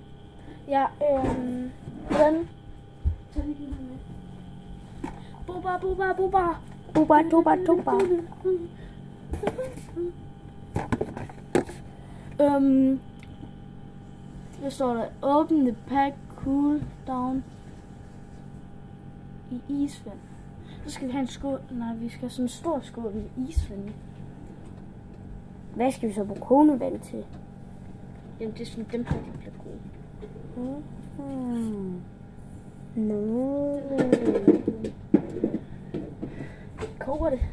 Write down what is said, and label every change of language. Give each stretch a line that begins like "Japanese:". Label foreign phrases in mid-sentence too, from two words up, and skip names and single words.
Danish: Ja, den. Tag lige den med. Boba. Der står der,
English: open the pack, cool down
Danish: i isvand. Så skal vi have en skål, vi skal have sådan en stor skål med isvand. Hvad skal vi så bruge kogende vand til? Jamen det er sådan, dem her, de bliver gode. Koger det?